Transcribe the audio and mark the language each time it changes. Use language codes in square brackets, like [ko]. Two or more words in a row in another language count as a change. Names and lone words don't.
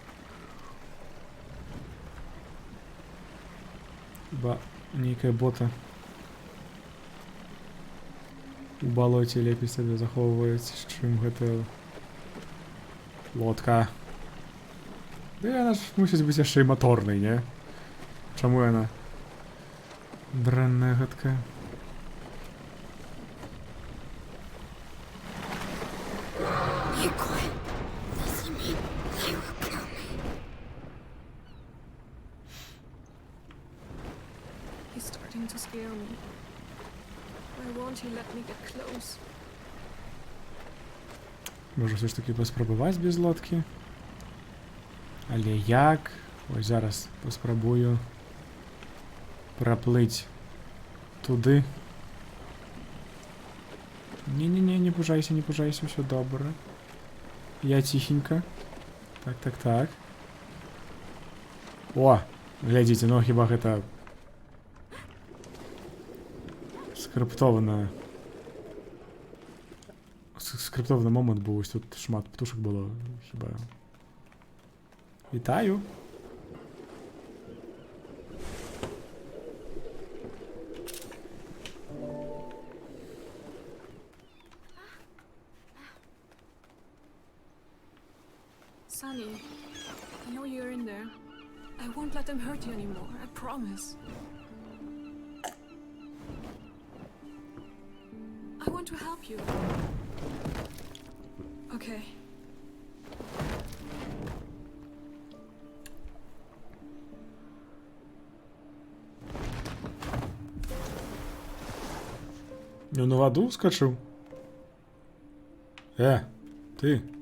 [be] Хіба нейкая бота у балоце лепей сабе захоўваюць, чым гэта лодка. Да яна ж мусіць быць яшчэ і маторнай, не? Чаму яна дрэнная гэткая? [en] He's starting to scare me. Why won't he let me get close? [be] Можа [uk] все ж таки [be] паспрабаваць без лодкі? Але як? Ось зараз паспрабую праплыць туды. Не-не-не, не пужайся, ўсё добра. Я ціхенька. Так. О, глядзіце, ну хіба гэта скрыптованы момант быў, ось тут шмат птушак было, хіба. Вітаю. [en] Sunny, I know you're in there. I won't let them hurt you anymore, I promise. I want to help you. Okay. [be] Ну на воду скачу. Ты.